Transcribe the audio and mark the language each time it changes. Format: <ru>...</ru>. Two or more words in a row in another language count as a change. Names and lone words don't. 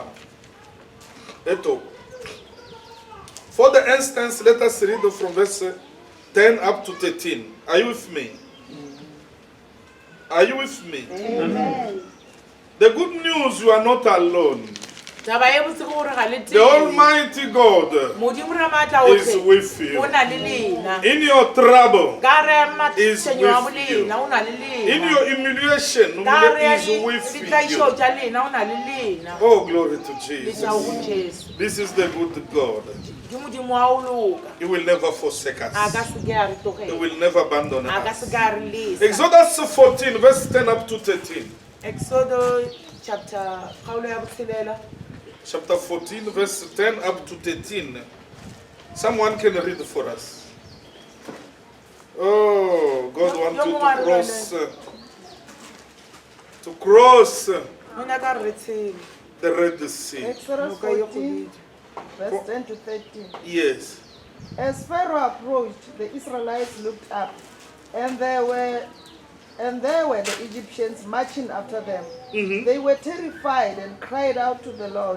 <en>At home. For the instance, let us read from verse 10 up to 13. Are you with me? Are you with me? Amen. The good news, you are not alone.</en> <tn>Taba e botse ke gore ga le</tn> <en>The</en> <tn>tee.</tn> <en>Almighty God</en> <tn>Modimo re maatla</tn> <en>is</en> <tn>otlhe,</tn> <en>with you.</en> <tn>o na le lena.</tn> <en>In your trouble,</en> <tn>Ka re</tn> <en>is</en> <tn>matšhenyo wa</tn> <en>with you.</en> <tn>bolena, o na le</tn> <en>in</en> <tn>lena.</tn> <en>your humiliation,</en> <tn>Ka re</tn> <en>is with</en> <tn>ditlaišo</tn> <en>you.</en> <tn>tša lena, o na le lena.</tn> <en>Oh, glory to</en> <tn>Le</tn> <en>Jesus.</en> <tn>tša go Jesu.</tn> <en>This is the good God.</en> <tn>Ke Modimo wa o loka.</tn> <en>He will never forsake</en> <tn>A ka</tn> <en>us.</en> <tn>se ke a re</tn> <en>He</en> <tn>tlogela.</tn> <en>will never abandon</en> <tn>A ka</tn> <en>us.</en> <tn>se ke a re lesa.</tn> <en>Exodus 14, verse 10 up to 13.</en> <tn>Exodo chapter kgaolo ya botshelela.</tn> <en>Chapter 14, verse 10 up to 13. Someone can read for us. Oh, God wants you to to cross</en> <tn>o nyaka re tshele</tn> <en>the Red Sea. Exodus 14, verse 10 to 13. Yes. As Pharaoh approached, the Israelites looked up, and there were the Egyptians marching after them. They were terrified and cried out to the Lord.</en>